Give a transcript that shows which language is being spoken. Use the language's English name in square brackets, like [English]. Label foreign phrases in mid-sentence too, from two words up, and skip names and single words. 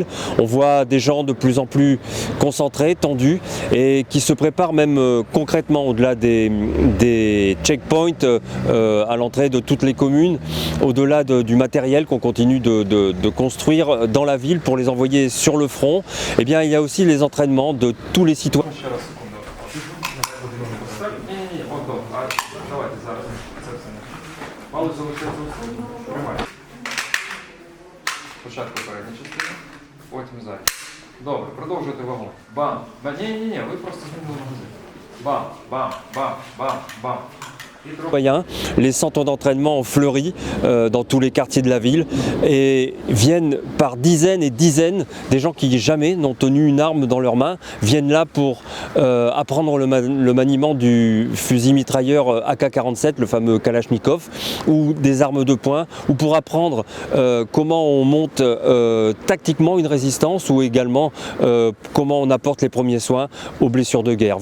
[French] On voit des gens de plus en plus concentrés, tendus et qui se préparent même concrètement au-delà des checkpoints à l'entrée de toutes les communes, au-delà du matériel qu'on continue de construire dans la ville pour les envoyer sur le front. Eh bien, il y a aussi les entraînements de tous les citoyens. [Ukrainian] Добре, продовжуйте вагон. Бам! Ні, ви просто змінили магазин. Бам, бам, бам, бам, бам. [French] Les centres d'entraînement ont fleuri dans tous les quartiers de la ville et viennent par dizaines et dizaines des gens qui jamais n'ont tenu une arme dans leurs mains, viennent là pour apprendre le maniement du fusil mitrailleur AK-47, le fameux Kalachnikov, ou des armes de poing, ou pour apprendre comment on monte tactiquement une résistance ou également comment on apporte les premiers soins aux blessures de guerre.